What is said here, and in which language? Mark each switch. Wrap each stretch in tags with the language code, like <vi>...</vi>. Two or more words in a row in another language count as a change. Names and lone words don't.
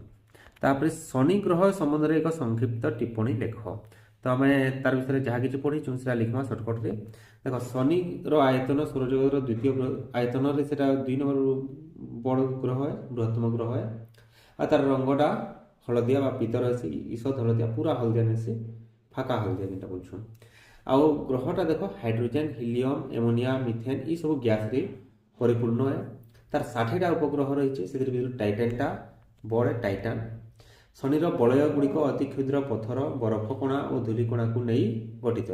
<or>ତାପରେ ଶନି ଗ୍ରହ ସମ୍ବନ୍ଧରେ ଏକ ସଂକ୍ଷିପ୍ତ ଟିପ୍ପଣୀ ଲେଖ। ତ ଆମେ ତାର ବିଷୟରେ ଯାହା କିଛି ପଢ଼ିଛୁ ସେଟା লিখবা ସର୍ଟକଟ୍ରେ। ଦେଖ, ଶନିର ଆୟତନ ସୌରଜଗତର ଦ୍ୱିତୀୟ ଆୟତନରେ ସେଟା 2 ନମ୍ବର ବଡ଼ ଗ୍ରହ ହେ, ବୃହତ୍ତମ ଗ୍ରହ ହେ। ଆଉ ତାର ରଙ୍ଗଟା ହଳଦିଆ ବା ପିତର ହେସି, ଈଷତ ହଳଦିଆ, ପୁରା ହଳଦିଆ ନେସି, ଫାଁକା ହଳଦିଆ ଯେଟା ବଳଛୁନ। ଆଉ ଗ୍ରହଟା ଦେଖ ହାଇଡ୍ରୋଜେନ୍, ହିଲିୟମ୍, ଏମୋନିଆ, ମିଥେନ୍ ଏସବୁ ଗ୍ୟାସ୍ରେ ପରିପୂର୍ଣ୍ଣ ହେ। ତାର 60ଟା ଉପଗ୍ରହ ରହିଛି, ସେଥିରେ ଭିତରୁ ଟାଇଟାନ୍ଟା ବଡ଼ ଟାଇଟାନ୍। ଶନିର ବଳୟ ଗୁଡ଼ିକ ଅତି କ୍ଷୁଦ୍ର ପଥର, ବରଫ କଣା ଓ ଧୂଳିକଣାକୁ ନେଇ ଗଠିତ।</or>